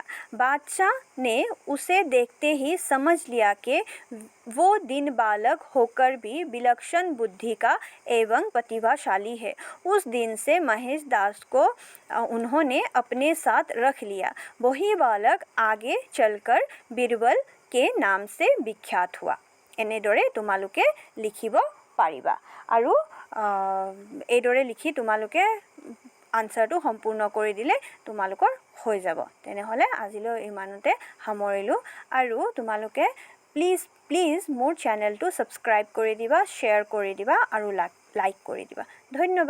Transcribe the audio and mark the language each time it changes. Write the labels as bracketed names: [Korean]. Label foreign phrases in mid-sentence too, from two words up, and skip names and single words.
[Hindi] बादशाह ने उसे देखते ही समझ लिया कि वो दिन बालक होकर भी विलक्षण बुद्धि का एवं प्रतिभाशाली है। उस दिन से महेश दास को उन्होंने अपने साथ रख लिया। वही बालक आगे चलकर बीरबल के नाम से विख्यात हुआ। [Assamese] এনেদৰে তোমালোকে লিখিব পাৰিবা আৰু এইদৰে লিখি তোমালোকে আনসাৰটো সম্পূৰ্ণ কৰি দিলে তোমালোকৰ হৈ যাব। তেনেহ'লে আজিলৈ ইমানতে সামৰিলোঁ আৰু তোমালোকে প্লিজ মোৰ চেনেলটো ছাবস্ক্ৰাইব কৰি দিবা, শ্বেয়াৰ কৰি দিবা আৰু লাইক কৰি দিবা।